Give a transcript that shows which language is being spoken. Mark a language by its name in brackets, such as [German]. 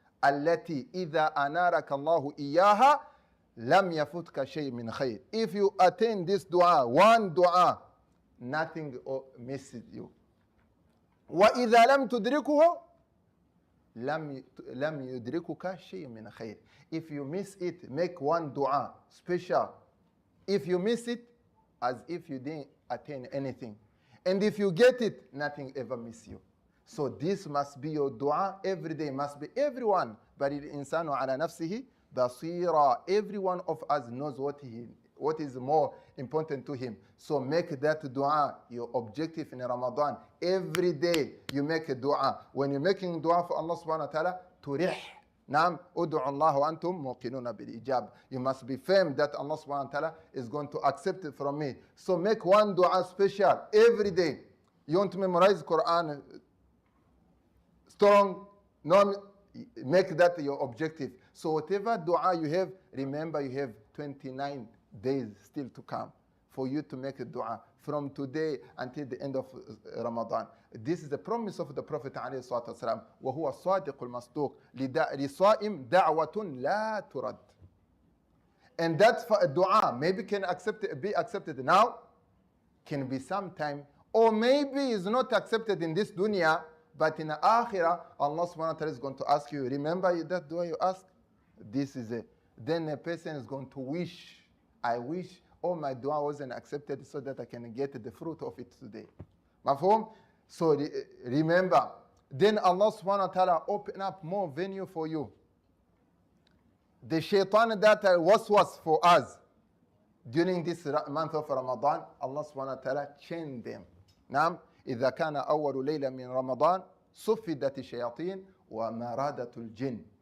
[Arabic] التي إذا أنارك الله إياها لم يفوتك شيء من خير. [English] If you attain this dua, one dua, nothing misses you. [Arabic] وإذا لم تدركه لم يدركك شيء من خير. [English] If you miss it, make one dua special. If you miss it, as if you didn't attain anything. And if you get it, nothing ever miss you. So this must be your dua every day, must be everyone. But [Arabic] الإنسان على نفسه بصيرا. [English] Every one of us knows what is more important to him. So make that dua your objective in Ramadan. Every day you make a dua. When you're making dua for Allah subhanahu wa ta'ala, turih. [Arabic] نعم ادعوا الله وأنتم موقنون بالإجابة. [English] You must be firm that Allah subhanahu wa ta'ala is going to accept it from me. So make one dua special every day. You want to memorize Quran strong, make that your objective. So whatever dua you have, remember you have 29 days still to come for you to make a dua from today until the end of Ramadan. This is the promise of the Prophet عليه الصلاة والسلام. [Arabic] وهو الصادق المصدوق لصائم دعوة لا ترد. [English] And that dua maybe can be accepted now, can be sometime, or maybe is not accepted in this dunya, but in the akhirah, Allah subhanahu wa ta'ala is going to ask you, remember that dua you asked? This is it. Then a person is going to wish, I wish all my dua wasn't accepted so that I can get the fruit of it today. Mafhum? So remember, then Allah subhanahu wa ta'ala open up more venue for you. The shaitan that was for us during this month of Ramadan, Allah subhanahu wa ta'ala chained them. [Arabic] نعم إذا كان أول ليلة من رمضان صفدت الشياطين ومرادة الجن.